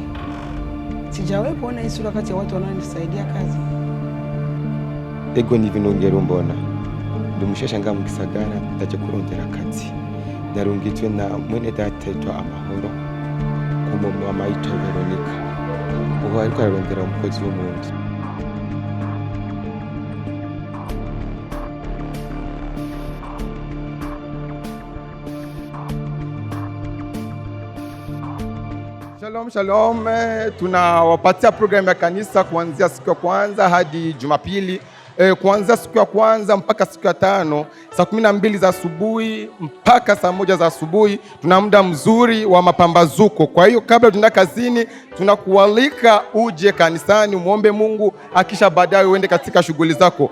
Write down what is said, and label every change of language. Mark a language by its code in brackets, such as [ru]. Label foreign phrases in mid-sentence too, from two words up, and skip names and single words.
[sw] Sijawahi kuona hii sura kati ya watu wanaonisaidia kazi. [rn] Ego ni vinongero mbona. Ndumushashanga mu gisagara ndaje kurondera akazi. Narungitswe na mwene data yitwa Amahoro. Ku mama yitwa Veronica. Ubu ariko ararondera umukozi wo mu nzu. [sw] Shalom, shalom. Tunawapatia programu ya kanisa kuanzia siku ya kwanza hadi Jumapili. Kuanzia siku ya kwanza mpaka siku ya tano, saa 12 za asubuhi mpaka saa 1 za asubuhi. Tuna muda mzuri wa mapambazuko. Kwa hiyo kabla tunaenda kazini, tunakualika uje kanisani muombe Mungu, akisha baadaye uende katika shughuli zako.